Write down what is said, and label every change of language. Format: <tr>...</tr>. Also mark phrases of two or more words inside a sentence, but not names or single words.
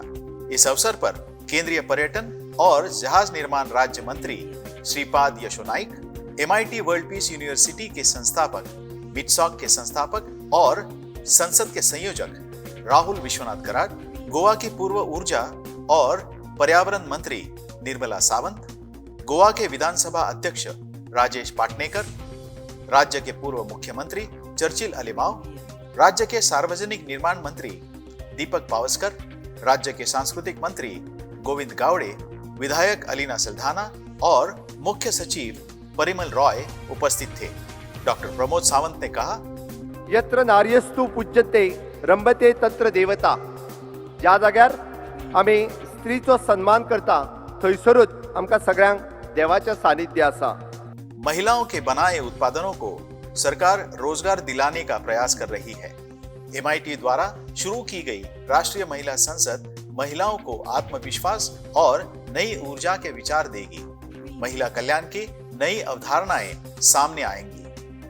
<hi>इस अवसर पर केंद्रीय पर्यटन और जहाज निर्माण राज्य मंत्री श्रीपाद यशो नाइक, MIT वर्ल्ड पीस यूनिवर्सिटी के संस्थापक, विट्सॉक के संस्थापक और संसद के संयोजक राहुल विश्वनाथ कराड, गोवा की पूर्व ऊर्जा और पर्यावरण मंत्री निर्मला सावंत, गोवा के विधानसभा अध्यक्ष राजेश पाटनेकर, राज्य के पूर्व मुख्यमंत्री चर्चिल अलीमाव, राज्य के सार्वजनिक निर्माण मंत्री दीपक पावस्कर, राज्य के सांस्कृतिक मंत्री गोविंद गावड़े, विधायक अलीना सल्धाना और मुख्य सचिव परिमल रॉय उपस्थित थे। डॉक्टर प्रमोद सावंत ने कहा,</hi> <sa>यत्र नार्यस्तु पूज्यते रंभते तत्र देवता।</sa> <kok>ज्या जाग्यार आमी स्त्रीचो सन्मान करता थंयसरूच आमकां सगळ्यांक देवाचें सानिध्य आसा।</kok> <hi>महिलाओं के बनाए उत्पादनों को सरकार रोजगार दिलाने का प्रयास कर रही है। MIT द्वारा शुरू की गई राष्ट्रीय महिला संसद महिलाओं को आत्मविश्वास और नई ऊर्जा के विचार देगी। महिला कल्याण की नई अवधारणाएं सामने आएंगी।</hi>